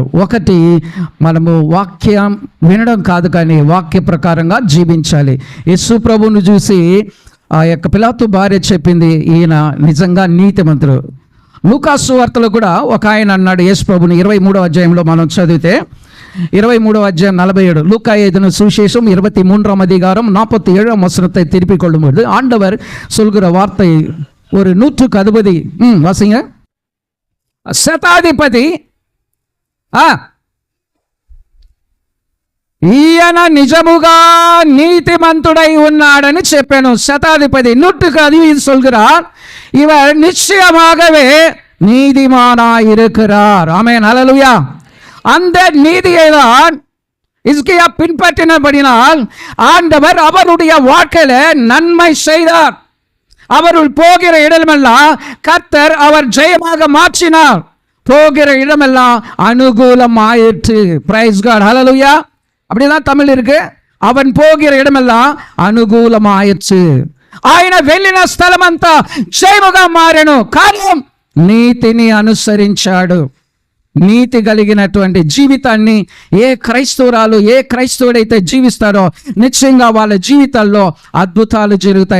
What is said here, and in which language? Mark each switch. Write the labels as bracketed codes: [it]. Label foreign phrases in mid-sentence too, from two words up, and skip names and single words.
[te] ఒకటి, మనము వాక్యం వినడం కాదు కానీ వాక్య ప్రకారంగా జీవించాలి. యేసు ప్రభువును చూసి ఆ యొక్క పిలాతు భార్య చెప్పింది, ఈయన నిజంగా నీతిమంతుడు. లూకా సువార్తలో కూడా ఒక ఆయన అన్నాడు యేసు ప్రభుని 23వ అధ్యాయంలో మనం చదివితే 23వ అధ్యాయం 47 [ta] லூக்கா எழுதின சுவிசேஷம் 23ஆம் அதிகாரம் 47ஆம் வசனத்தை திருப்பிக் கொள்ளும்போது ஆண்டவர் சொல்கிற வார்த்தை ஒரு 160 வாசிங்க. [te] శతాధిపతి ఈయన నిజముగా నీతిమంతుడై ఉన్నాడని చెప్పాను. [ta] శతాధిపతి 160 சொல்கிறார், இவர் நிச்சயமாகவே நீதிமானாய் இருக்கிறார். ஆமென், ஹல்லேலூயா. அந்த நீதியை தான் இஸ்கியா பின்பற்றினபடினால் ஆண்டவர் அவருடைய வாழ்க்கையில நன்மை செய்தார். அவருள் போகிற இடமெல்லாம் கர்த்தர் அவர் ஜெயமாக மாற்றினார். போகிற இடமெல்லாம் அனுகூலம் ஆயிற்று. [en] Praise God, [ta] ஹல்லேலூயா. அப்படிதான் தமிழ் இருக்கு. அவன் போகிற இடமெல்லாம் [te] అనుకూలం ఆయిచ్చు. ఆయన వెళ్ళిన స్థలమంతా జయముగా మారెను. కారణం నీతిని అనుసరించాడు. నీతి కలిగినటువంటి జీవితాన్ని ఏ క్రైస్తవుడైతే జీవిస్తారో నిశ్చయంగా వాళ్ళ జీవితాల్లో అద్భుతాలు జరుగుతాయి.